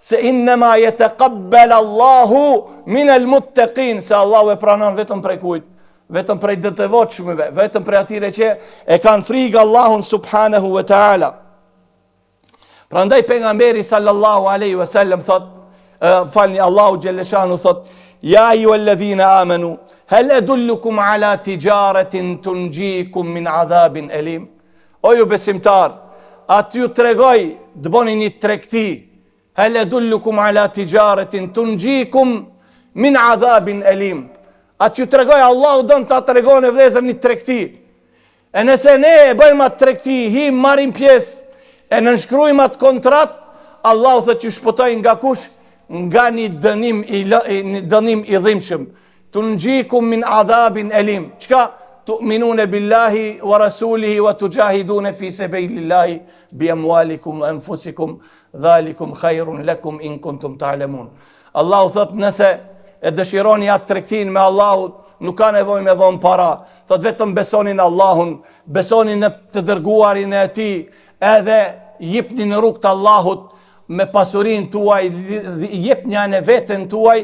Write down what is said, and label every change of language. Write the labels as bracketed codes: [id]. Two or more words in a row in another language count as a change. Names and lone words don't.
[sq] se [ar] إنما يتقبل الله من المتقين, [sq] se Allahu e pranon vetëm prej kujt? Vetëm prej devotshmëve, vetëm prej atyre që e kanë frikë Allahun [ar] سبحانه وتعالى. [sq] Prandaj pejgamberi [ar] صلى الله عليه وسلم [sq] thot, Allahu xhelle shanu thot, [ar] يا أيها الذين آمنوا هل أدلكم على تجارة تنجيكم من عذاب أليم. [sq] O ju besimtar, atë ju tregoj të bëni një tregti. [ar] هل أدلكم على تجارة تنجيكم من عذاب أليم. [sq] Atë ju tregoj, Allahu don ta tregon e vlezër një tregti. E nëse ne e bëjmë atë tregti, him marrim pjesë, e nënshkrujmë atë kontrat, Allahu thot që shpëtoj nga kush? Nga një dënim i dhimbshëm. [ar] تنجيكم من عذاب أليم. [sq] Çka? [ar] تؤمنون بالله ورسوله وتجاهدون في سبيل الله بأموالكم وأنفسكم ذلكم خير لكم إن كنتم تعلمون. [sq] Allahu thot nëse e dëshironi atë tregtin me Allahut, nuk ka nevojë me dhon para. Thot vetëm besoni në Allahun, besoni në të dërguarin e tij, edhe jepni në rrugt të Allahut me pasurinë tuaj, jepni anë veten tuaj.